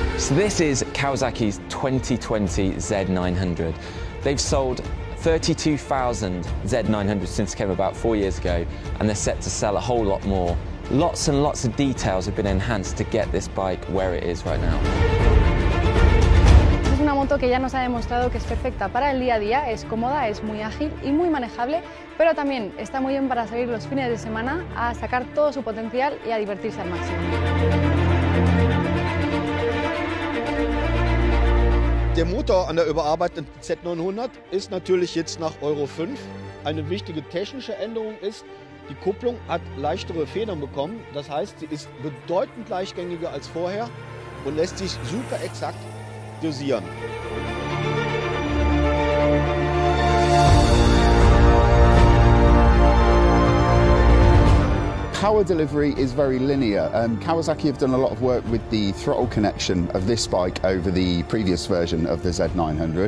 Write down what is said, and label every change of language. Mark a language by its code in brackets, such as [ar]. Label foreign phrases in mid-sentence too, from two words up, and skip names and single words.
[en] So this is Kawasaki's 2020 Z900. They've sold 32,000 Z900 since it came about 4 years ago, and they're set to sell a whole lot more. Lots and lots of details have been enhanced to get this bike where it is right now. [es] Es una moto que ya nos ha demostrado que es perfecta para el día a día, es cómoda, es muy ágil y muy manejable, pero también está muy bien para salir los fines de semana a sacar todo su potencial y a divertirse al máximo. [de] Der Motor an der überarbeiteten Z900 ist natürlich jetzt nach Euro 5. Eine wichtige technische Änderung ist, die Kupplung hat leichtere Federn bekommen. Das heißt, sie ist bedeutend leichtgängiger als vorher und lässt sich super exakt dosieren. [en] Power delivery is very linear. Kawasaki have done a lot of work with the throttle connection of this bike over the previous version of the Z900.